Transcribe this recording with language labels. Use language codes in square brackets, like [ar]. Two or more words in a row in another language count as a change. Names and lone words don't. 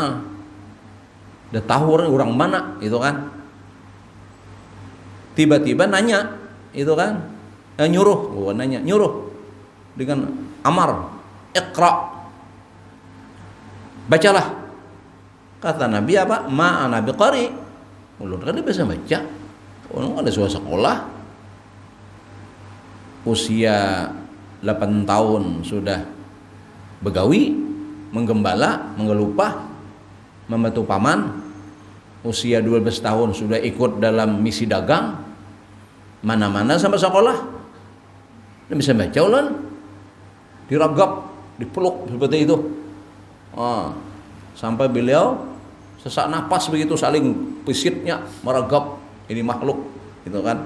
[id] Udah tahu orang mana itu kan. Tiba-tiba nanya itu kan, nyuruh dengan amar, iqra, bacalah. Kata Nabi apa? [ar] Ma'ana biqari. [bjn] Ulun kan dia bisa baca. Ulun ada sekolah. [id] Usia 8 tahun sudah begawi, menggembala, mengelupah, membantu paman. Usia 12 tahun sudah ikut dalam misi dagang. Mana-mana sampai sekolah. Dia bisa baca ulun. Diragap, dipeluk seperti itu. Sampai beliau sesak napas begitu, [bjn] saling pisitnya meragap [id] ini makhluk gitu kan.